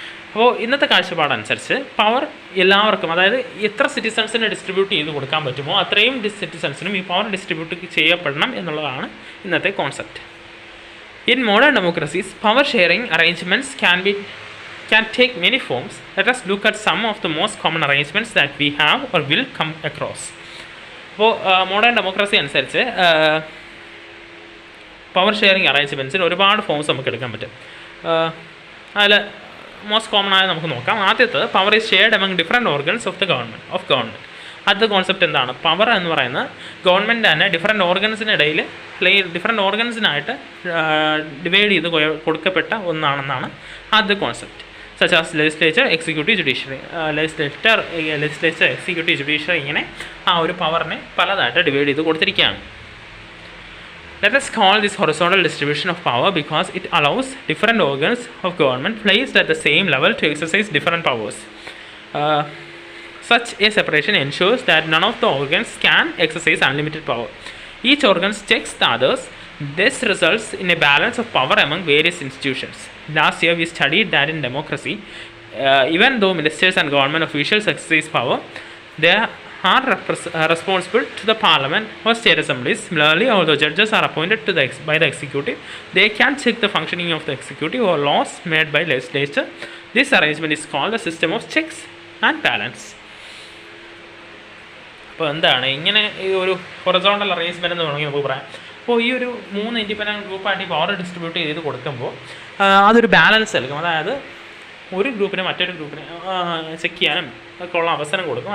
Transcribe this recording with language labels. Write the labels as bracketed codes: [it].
[ml] അപ്പോൾ ഇന്നത്തെ കാഴ്ചപ്പാടനുസരിച്ച് പവർ എല്ലാവർക്കും, അതായത് എത്ര സിറ്റിസൺസിന് ഡിസ്ട്രിബ്യൂട്ട് ചെയ്ത് കൊടുക്കാൻ പറ്റുമോ അത്രയും സിറ്റിസൺസിനും ഈ പവർ ഡിസ്ട്രിബ്യൂട്ട് ചെയ്യപ്പെടണം എന്നുള്ളതാണ് ഇന്നത്തെ concept. [en] In modern democracies power sharing arrangements can take many forms. Let us look at some of the most common arrangements that we have or will come across. [ml] അപ്പോൾ modern democracy അനുസരിച്ച് power sharing അറേഞ്ച്മെൻറ്റ്സിന് ഒരുപാട് forms നമുക്ക് എടുക്കാൻ പറ്റും. അതിൽ most common ആയ നമുക്ക് നോക്കാം. ആദ്യത്തെ [en] Power is shared among different organs of government. [ml] അടുത്ത കോൺസെപ്റ്റ് എന്താണ്? പവർ എന്ന് പറയുന്നത് ഗവൺമെൻറ് തന്നെ ഡിഫറെൻറ്റ് ഓർഗൻസിനിടയിൽ അല്ലെങ്കിൽ ഡിഫറെൻറ്റ് ഓർഗൻസിനായിട്ട് ഡിവൈഡ് ചെയ്ത് കൊടുക്കപ്പെട്ട ഒന്നാണെന്നാണ് ആദ്യത്തെ concept. [en] such as legislature, executive, judiciary. [ml] Legislature, executive, judiciary ഇങ്ങനെ ആ ഒരു പവറിനെ പലതായിട്ട് ഡിവൈഡ് ചെയ്ത് കൊടുത്തിരിക്കുകയാണ്. [en] Let us call this horizontal distribution of power because it allows different organs of government placed at the same level to exercise different powers. Such a separation ensures that none of the organs can exercise unlimited power. Each organ checks the others. This results in a balance of power among various institutions. Last year we studied that in democracy, even though ministers and government officials exercise power, they are responsible to the parliament or state assemblies. Similarly, although judges are appointed by the executive, they can check the functioning of the executive or laws made by legislature. This arrangement is called the system of checks and balance. [ml] അപ്പോൾ എന്താണ് ഇങ്ങനെ ഈ ഒരു horizontal arrangement എന്ന് വേണമെങ്കിൽ നമുക്ക് പറയാം. അപ്പോൾ ഈ ഒരു 3 ഇൻഡിപെൻഡൻറ്റ് ഗ്രൂപ്പായിട്ട് ഈ പവർ ഡിസ്ട്രിബ്യൂട്ട് ചെയ്ത് കൊടുക്കുമ്പോൾ അതൊരു ബാലൻസ് നൽകും. അതായത് ഒരു ഗ്രൂപ്പിന് മറ്റൊരു ഗ്രൂപ്പിനെ ചെക്ക് ചെയ്യാനും ഒക്കെ ഉള്ള അവസരം കൊടുക്കും.